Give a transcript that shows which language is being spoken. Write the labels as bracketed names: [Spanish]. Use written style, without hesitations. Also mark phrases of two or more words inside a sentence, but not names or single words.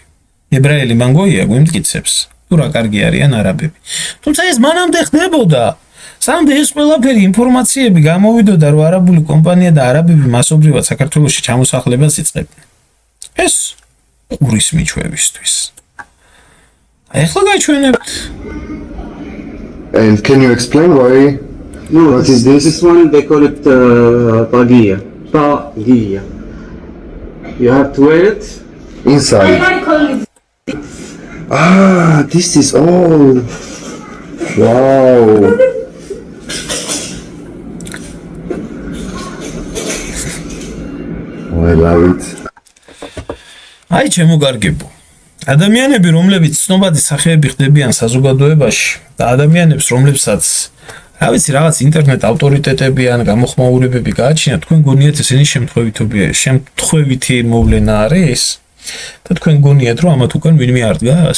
[Georgian] ებრაელი მანგოია გვიმტკიცებს, თუ რა კარგი არიან არაბები. თუმცა ეს მანამდე ხდებოდა. სამდე ეს ყველაფერი ინფორმაციები გამოვიდოდა, რომ არაბული კომპანია და არაბები მასობრივად საქართველოში ჩამოსახლებას იწყებდნენ. ეს ურის მიჩვევისთვის. აი ახლა გაჩვენებთ. [English] And can you explain why? No, What is this? This one they call it pagia. Pagia. You have to wear it. Inside. Ah, this is all. Wow. I love it. [Georgian] აი ჩემო კარგებო. ადამიანები, რომლებიც ცნობადი სახეები ხდებიან საზოგადოებაში და ადამიანებს, რომლებსაც რა ვიცი, რაღაც ინტერნეტ ავტორიტეტები ან გამოხმაურებები გააჩნიათ, თქვენ გონიათ ესენი შემთხვევითი მოვლენა არის და თქვენ გონიათ, რომ ამათ უკან ვინმე არ დგას?